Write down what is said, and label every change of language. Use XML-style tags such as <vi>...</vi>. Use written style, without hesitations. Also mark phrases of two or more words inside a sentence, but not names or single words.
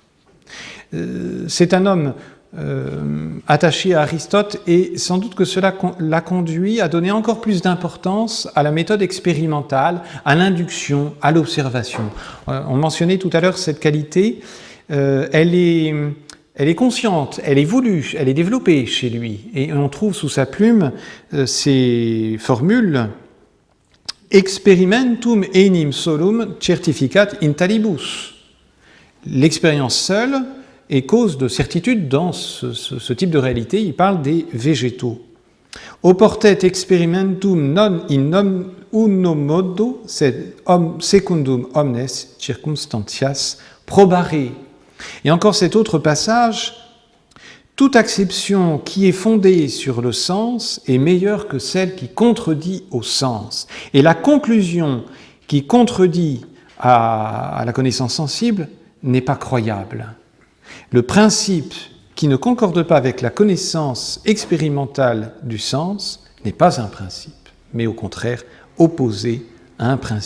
<fr>C'est un homme attaché à Aristote et sans doute que cela l'a conduit à donner encore plus d'importance à la méthode expérimentale, à l'induction, à l'observation. On mentionnait tout à l'heure cette qualité, elle est consciente, elle est voulue, elle est développée chez lui. Et on trouve sous sa plume ces formules «</fr> <la>Experimentum enim solum certificat in talibus ».</la> <fr>L'expérience seule est cause de certitude dans ce type de réalité. Il parle des végétaux.</fr> <la>« Oportet experimentum non in uno modo, sed secundum omnes circumstantias probare ».</la> <fr>Et encore cet autre passage, « Toute acception qui est fondée sur le sens est meilleure que celle qui contredit au sens. Et la conclusion qui contredit à la connaissance sensible n'est pas croyable. Le principe qui ne concorde pas avec la connaissance expérimentale du sens n'est pas un principe, mais au contraire opposé à un principe.</fr>